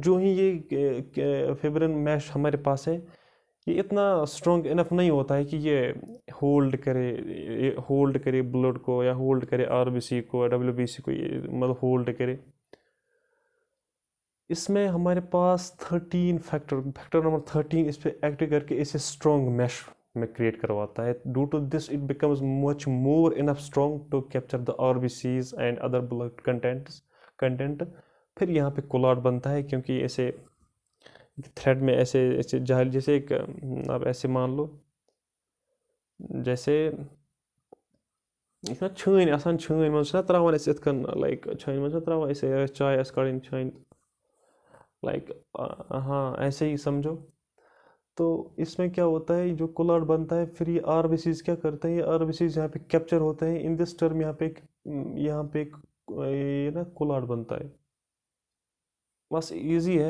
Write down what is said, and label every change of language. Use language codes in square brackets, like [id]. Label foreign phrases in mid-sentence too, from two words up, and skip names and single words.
[hi] बट जो ही ये [en] fibrin mesh [hi] हमारे पास है, ये इतना [en] strong enough [hi] नहीं होता है कि ये होल्ड करे ब्लड को, या होल्ड करे आरबीसी को, डब्ल्यूबीसी को, ये मतलब होल्ड करे। इसमें हमारे पास 13 [en] factor number [hi] 13 इस पे एक्ट करके इसे [en] strong mesh [hi] में क्रिएट करवाता है। [en] Due to this it becomes much more enough strong to capture the RBCs and other blood content. [hi] फिर यहाँ पे कोलाट बनता है, क्योंकि ऐसे थ्रेड में ऐसे ऐसे जाल जैसे एक आप ऐसे मान लो जैसे [ks] यह छान आसान, छान मज त्रावान इत कन लाइक छान मज त्रावान ऐसे चाय कड़न छान, [hi] लाइक हाँ ऐसे ही समझो। तो इसमें क्या होता है, जो कोलाट बनता है फिर ये आरबीसीज क्या करते हैं, ये आरबीसीज यहाँ पे कैप्चर होते हैं [en] in this term. [hi] यहाँ पे एक ये ना कोलाट बनता है। बस इजी है।